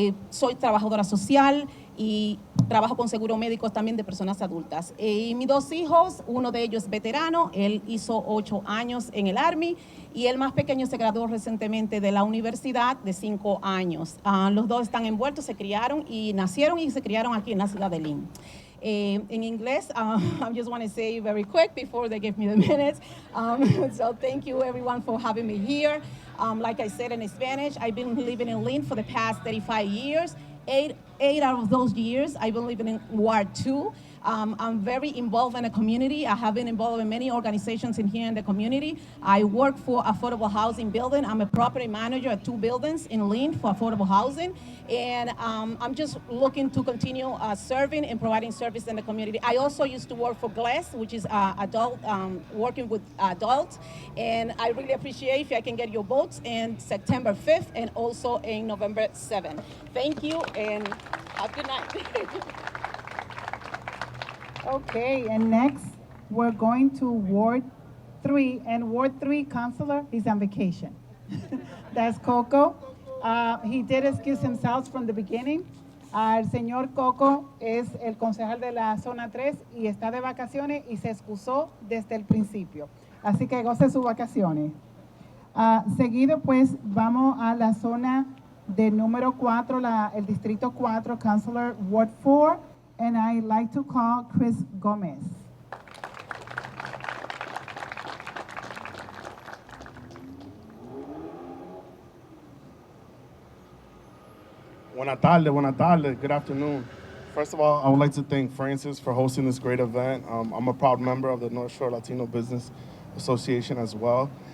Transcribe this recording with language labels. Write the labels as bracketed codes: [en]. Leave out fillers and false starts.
[es] Soy trabajadora social y trabajo con seguro médico también de personas adultas. Y mis 2 hijos, uno de ellos es veterano, él hizo 8 años en el Army y el más pequeño se graduó recientemente de la universidad de 5 años. Los 2 están envueltos, se criaron y nacieron y se criaron aquí en la ciudad de Lynn. [en] In English, I just want to say very quick before they give me the minutes. So thank you everyone for having me here. Like I said in Spanish, I've been living in Lynn for the past 35 years. 8 out of those years, I've been living in Ward 2. I'm very involved in the community. I have been involved in many organizations in here in the community. I work for affordable housing building. I'm a property manager at 2 buildings in Lynn for affordable housing. And I'm just looking to continue serving and providing service in the community. I also used to work for GLES, which is adult, working with adults. And I really appreciate if I can get your votes in September 5th and also in November 7th. Thank you and have a good night. Okay, and next, we're going to Ward 3, and Ward 3 Councilor is on vacation. That's Coco. He did excuse himself from the beginning. [es] El señor Coco es el concejal de la zona 3 y está de vacaciones y se excusó desde el principio. Así que goce sus vacaciones. Seguido, pues, vamos a la zona de número 4, el distrito 4, Councilor Ward 4. [en] And I'd like to call Chris Gomez. [es] Buenas tardes, [en] good afternoon. First of all, I would like to thank Francis for hosting this great event. I'm a proud member of the North Shore Latino Business Association as well.